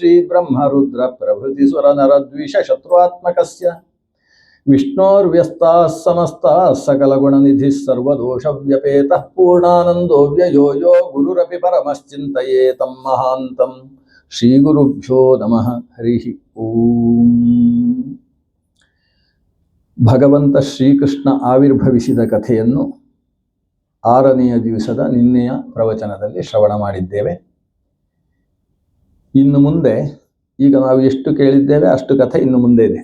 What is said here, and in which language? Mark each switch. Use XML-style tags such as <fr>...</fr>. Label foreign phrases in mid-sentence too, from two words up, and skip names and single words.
<sa>श्रीब्रह्मरुद्रप्रभृतिसुरनरद्विषशत्रुआत्मकस्य विष्णोर्व्यस्ताः समस्ताः सकलगुणनिधिः सर्वदोषव्यपेतः पूर्णानन्दो व्ययो यो गुरुरपि परमश्चिन्तयेतं महान्तं श्रीगुरुभ्यो नमः हरिः ओಂ.</sa> <kn>ಭಗವಂತ ಶ್ರೀಕೃಷ್ಣ ಆವಿರ್ಭವಿಸಿದ ಕಥೆಯನ್ನು 6ನೆಯ ದಿವಸದ ನಿನ್ನೆಯ ಪ್ರವಚನದಲ್ಲಿ ಶ್ರವಣ ಮಾಡಿದ್ದೇವೆ. ಇನ್ನು ಮುಂದೆ ಈಗ ನಾವು ಎಷ್ಟು ಕೇಳಿದ್ದೇವೆ ಅಷ್ಟು ಕಥೆ ಇನ್ನು ಮುಂದೆ ಇದೆ.</kn>